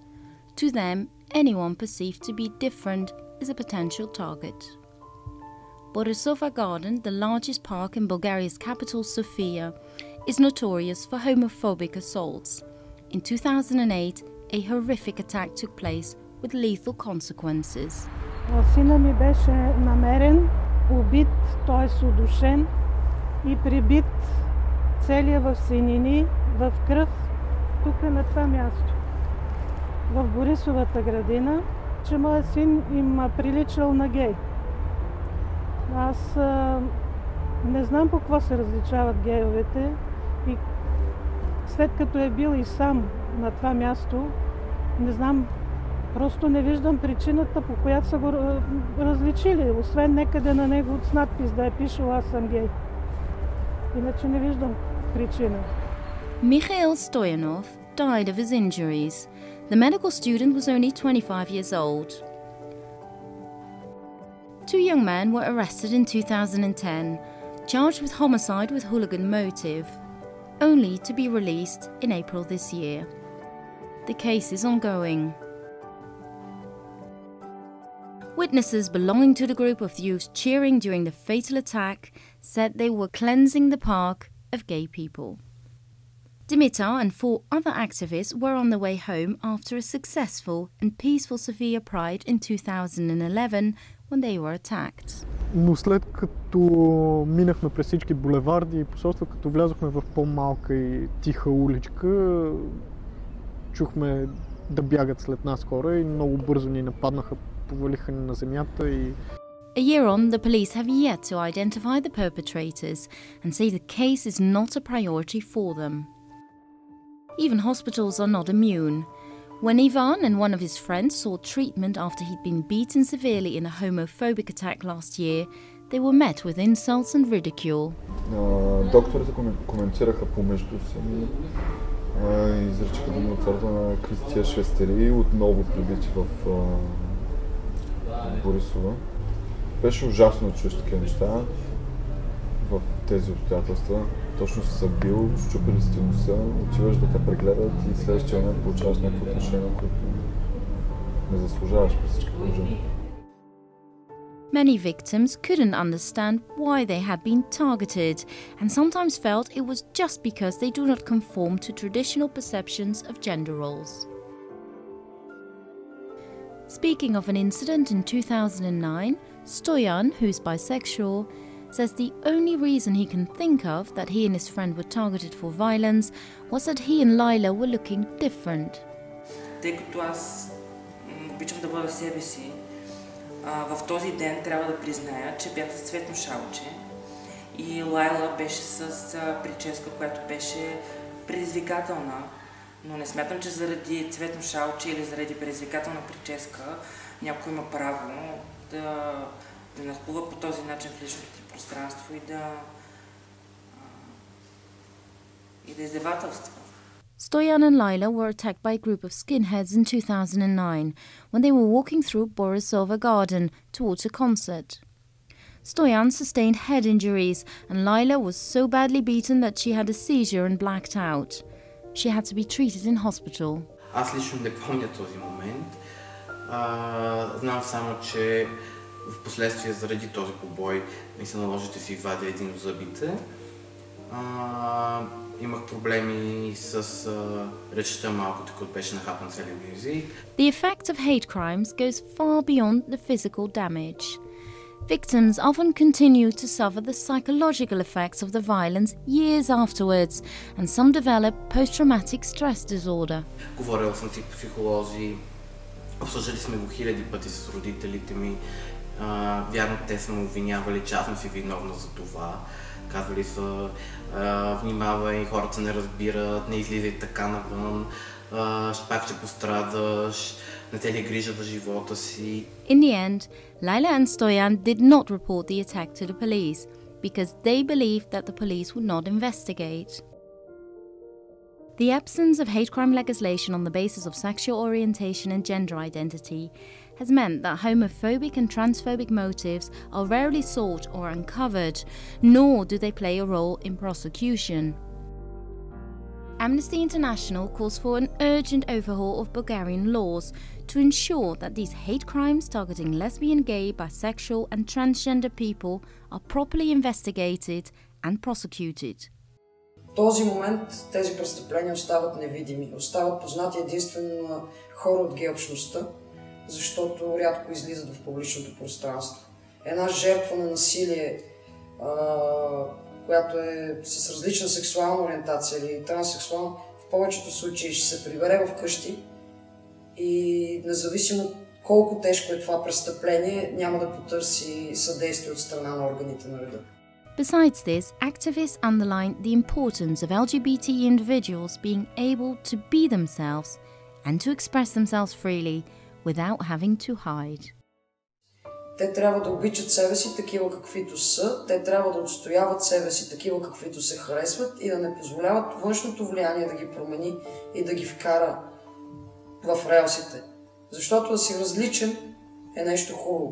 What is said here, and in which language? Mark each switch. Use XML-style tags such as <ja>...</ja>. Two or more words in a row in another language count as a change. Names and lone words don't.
<en>To them, anyone perceived to be different is a potential target. Borisova Garden, the largest park in Bulgaria's capital Sofia, is notorious for homophobic assaults. In 2008, a horrific attack took place with lethal consequences.</en> <bg>Сина ми беше намерен, убит, т.е. удушен и прибит целия в синини, в кръв, тук на това място. В Борисовата градина, че моят син им приличал на гей. Аз не знам по какво се различават гейовете и след като е бил и сам на това място, не знам, просто не виждам причината, по която са го различили, освен некъде на него с надпис да е пишел аз съм гей. Иначе не виждам причина.</bg> <en>Mikhail Stoyanov died of his injuries. The medical student was only 25 years old. Two young men were arrested in 2010, charged with homicide with hooligan motive, only to be released in April this year. The case is ongoing. Witnesses belonging to the group of youths cheering during the fatal attack said they were cleansing the park of gay people. Dimitar and 4 other activists were on the way home after a successful and peaceful Sofia Pride in 2011 when they were attacked.</en> <bg>Но след като минахме през всички булеварди и посолства, като влязохме в по-малка и тиха уличка, чухме да бягат след нас хора и много бързо ни нападнаха, повалиха ни на земята и...</bg> <en>A year on, the police have yet to identify the perpetrators and say the case is not a priority for them. Even hospitals are not immune. When Ivan and one of his friends sought treatment after he'd been beaten severely in a homophobic attack last year, they were met with insults and ridicule.</en> <bg>Докторите коментираха помежду си и изричаха думи от сорта на Кристия Швестери, отново прибити в Борисова. Беше ужасно да чуеш такива неща в тези обстоятелства. Точно си се бил, щупили си носа, отиваш да те прегледат и следващия момент получаваш някакво отношение, което не заслужаваш при всички положения.</bg> <en>Many victims couldn't understand why they had been targeted and sometimes felt it was just because they do not conform to traditional perceptions of gender roles. Speaking of an incident in 2009, Stoyan, who's bisexual, says the only reason he can think of that he and his friend were targeted for violence was that he and Laila were looking different.</en> <bg>Тъй като аз обичам да бъда себе си, в този ден трябва да призная, че бях с цветно шалче и Лайла беше с прическа, която беше предизвикателна, но не смятам, че заради цветно шалче или заради предизвикателна прическа някой има право да нахлува по този начин в личното ти пространство и да издевателства.</bg> <en>Stoyan and Laila were attacked by a group of skinheads in 2009 when they were walking through Borisova Garden towards a concert. Stoyan sustained head injuries and Laila was so badly beaten that she had a seizure and blacked out. She had to be treated in hospital.</en> <bg>Аз лично не помня този момент. Знам само, че в последствие заради този побой ми се наложи да си вадя един от зъбите. Имах проблеми с речта малко, така беше нахапан целият ми език.</bg> <en>The effect of hate crimes goes far beyond the physical damage. Victims often continue to suffer the psychological effects of the violence years afterwards, and some develop post-traumatic stress disorder.</en> <bg>Говорил съм си психолози, обсъждали сме го хиляди пъти с родителите ми. Вярно, те са ме обвинявали, че аз съм си виновна за това. Казвали са, внимавай, хората не разбират, не излизай така навън, пак ще пострадаш, не те ли грижа за живота си.</bg> <en>In the end, Laila and Stoyan did not report the attack to the police because they believed that the police would not investigate. The absence of hate crime legislation on the basis of sexual orientation and gender identity has meant that homophobic and transphobic motives are rarely sought or uncovered, nor do they play a role in prosecution. Amnesty International calls for an urgent overhaul of Bulgarian laws to ensure that these hate crimes targeting lesbian, gay, bisexual and transgender people are properly investigated and prosecuted.</en> <bg>В този момент тези престъпления остават невидими, остават познати единствено на хора от гей общността, защото рядко излизат в публичното пространство. Една жертва на насилие, която е с различна сексуална ориентация или транссексуална, в повечето случаи ще се прибере вкъщи и независимо колко тежко е това престъпление, няма да потърси съдействие от страна на органите на реда.</bg> <en>Besides this, activists underline the importance of LGBT individuals being able to be themselves and to express themselves freely without having to hide.</en> <bg>Те трябва да обичат себе си такива каквито са, те трябва да отстояват себе си такива каквито се харесват и да не позволяват външното влияние да ги промени и да ги вкара в релсите. Защото да си различен е нещо хубаво.</bg>